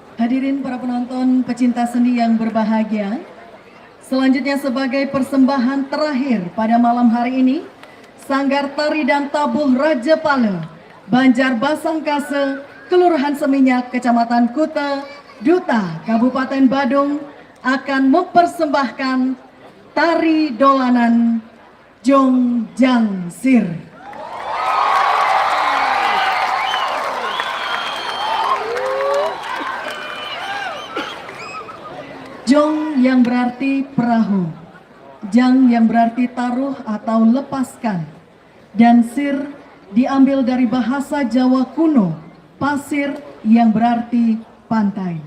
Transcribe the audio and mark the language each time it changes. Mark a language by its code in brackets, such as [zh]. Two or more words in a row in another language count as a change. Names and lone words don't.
[id] Hadirin para penonton pecinta seni yang berbahagia, selanjutnya sebagai persembahan terakhir pada malam hari ini, Sanggar Tari dan Tabuh Raja Pale, Banjar Basangkase, Kelurahan Seminyak, Kecamatan Kuta, Duta, Kabupaten Badung akan mempersembahkan tari dolanan Jong Jang Sir. Jong yang berarti perahu, Jang yang berarti taruh atau lepaskan, dan Sir diambil dari bahasa Jawa kuno, pasir yang berarti pantai.